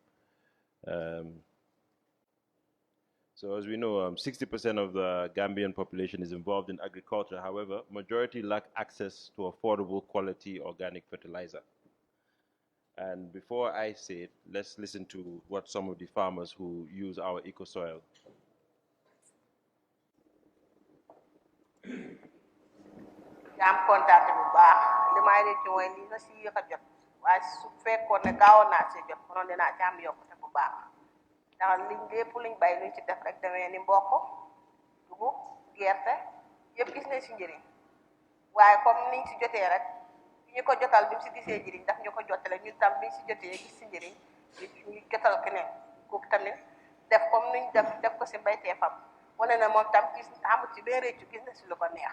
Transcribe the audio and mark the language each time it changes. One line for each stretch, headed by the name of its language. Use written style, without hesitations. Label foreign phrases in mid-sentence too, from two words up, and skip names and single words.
English: So as we know, 60% of the Gambian population is involved in agriculture. However, majority lack access to affordable quality organic fertilizer. And before I say it, let's listen to what some of the farmers who use our eco-soil.
Wolof: am kontaan bu baax li may rek mooy li nga si yëkkat jot waaye su fekkoon ne gaawoon naa see jot konoon dinaa ci am yokkute bu baax ndax liñ lépp liñ bay luñ ci def rek demee ni mboq dugub gerte yëpp gis nañ si njëriñ waaye comme niñ si jotee rek ñu ko jotal bi mu si gisee njëriñ daf ñu ko jotale ñun tam biñ si jotee gis si njëriñ ñu jotal keneen kooku tamit def comme nuñ def ko si mbayteefam wane na moom tam gis amul ci benn réccu gis na si lu ko neex.